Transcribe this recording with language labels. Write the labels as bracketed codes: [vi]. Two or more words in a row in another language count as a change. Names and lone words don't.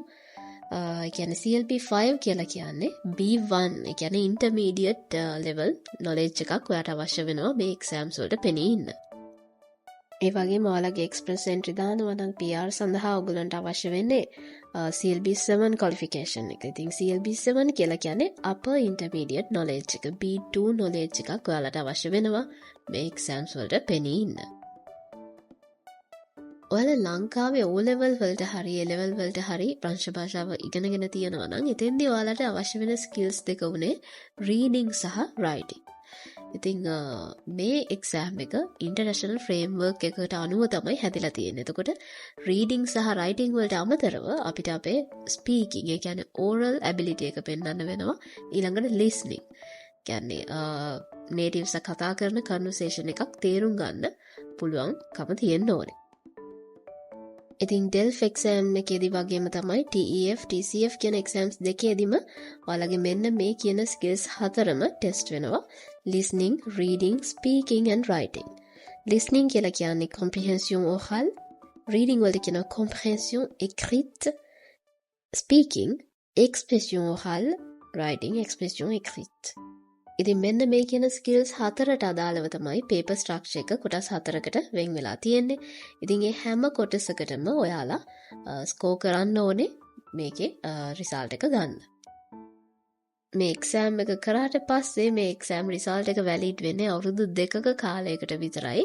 [si] ඒ කියන්නේ CLB 5 කියලා කියන්නේ B1 ඒ කියන්නේ [en] intermediate level knowledge [si] එකක් ඔයාට අවශ්‍ය වෙනවා මේ exams වලට පෙනී ඉන්න. ඒ වගේම ඔයාලගේ [en] express entry [si] දානවා නම් PR සඳහා ඔයගලන්ට අවශ්‍ය වෙන්නේ CLB 7 qualification එක. ඉතින් CLB 7 කියලා කියන්නේ [en] upper intermediate knowledge [si] එක. B2 knowledge එකක් ඔයාලට අවශ්‍ය වෙනවා මේ exams වලට පෙනී ඉන්න. ඔයාලා ලංකාවේ O level වලට හරි A level වලට හරි ප්‍රංශ භාෂාව ඉගෙනගෙන තියෙනවා නම් එතෙන්දී ඔයාලට අවශ්‍ය වෙන skills දෙක උනේ reading සහ writing. ඉතින් මේ exam එක [en] international framework [si] එකකට අනුව තමයි හැදිලා තියෙන්නේ. එතකොට reading සහ writing වලට අමතරව අපිට අපේ speaking ඒ කියන්නේ [en] oral ability [si] එක පෙන්වන්න වෙනවා. ඊළඟට listening. කියන්නේ natives කතා කරන conversation එකක් තේරුම් ගන්න පුළුවන්කම තියෙන්න ඕනේ. ඉතින් DELF exam එකේදී වගේම තමයි TEF TCF කියන exams දෙකේදීම ඔයාලගේ මෙන්න මේ කියන skills හතරම test වෙනවා. [en] Listening, reading, speaking and writing. [fr] Listening [si] කියලා කියන්නේ [fr] comprehension orale, reading [si] වලට කියනවා [fr] comprehension écrite, speaking expression orale, writing expression écrite. [si] ඉතින් මෙන්න මේ කියන skills හතරට අදාළව තමයි [en] paper structure [si] එක කොටස් හතරකට වෙන් වෙලා තියෙන්නේ. ඉතින් මේ හැම කොටසකටම ඔයාලා score කරන්න ඕනේ මේකේ result එක ගන්න. මේ exam එක කරාට පස්සේ මේ [en] exam result [si] එක valid වෙන්නේ අවුරුදු 2ක කාලයකට විතරයි.